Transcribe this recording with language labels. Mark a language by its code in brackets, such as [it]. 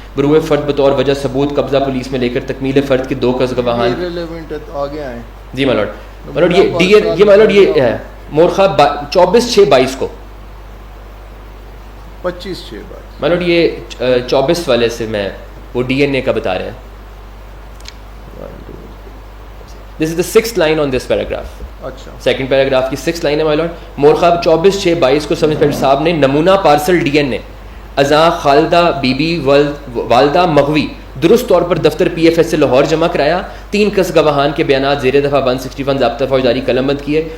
[ur] بروئے فرد بطور وجہ ثبوت قبضہ پولیس میں لے کر تکمیل فرد کے 2 کس گواہان. آگے آئیں. جی مائی لارڈ یہ مائی لارڈ یہ ہے. مورخہ 24/6/22 کو 25/6/22 مائی لارڈ یہ 24 والے سے میں وہ DNA کا بتا رہے ہیں. [en] This is the 6th line on this paragraph. [ur] اچھا سیکنڈ پیراگراف کی 6th line ہے مائی لارڈ. مورخہ 24/6/22 کو سب انسپیکٹر صاحب نے نمونہ پارسل DNA ازاں خالدہ بی بی والدہ مغوی درست طور پر دفتر PFS سے لاہور جمع کرایا. 3 کس گواہان کے بیانات زیر دفعہ 161 ضابطہ فوجداری قلم بند کیے.